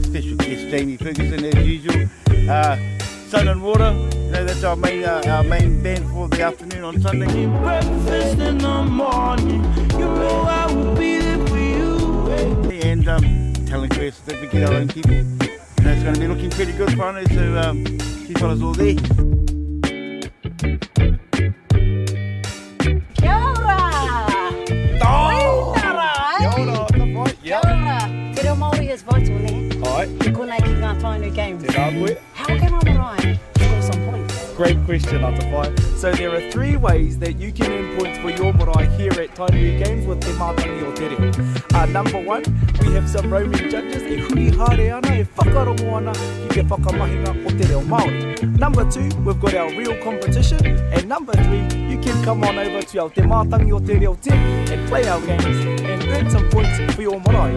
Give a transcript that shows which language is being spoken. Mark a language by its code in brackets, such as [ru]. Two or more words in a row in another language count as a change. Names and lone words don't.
[en] Special guest Jamie Ferguson as usual. Sun and Water, that's our main band for the afternoon on Sunday. Breakfast in the morning, I will be there for you. And talent quest that we get our own people. It's going to be looking pretty good, whānau, so keep fellas all there. [mi] Kia ora! Kia ora! [en] Te reo Māori is vital, [mi] ne? Ai. Te konei ki ngā Tainui Games. Te rā koe. [en] How can our marae score some points? Great question, Atawhai. So there are 3 ways that you can earn points for your marae here at Tainui Games with Te Mātangi o Te Reo. Number 1, we have some roaming judges [mi] e huri haere ana, e whakarongo ana ki te whakamahinga o Te Reo Māori. [en] Number 2, we've got our real competition. And number 3, you can come on over to our Te Mātangi o Te Reo tent and play our games and earn some points for your marae.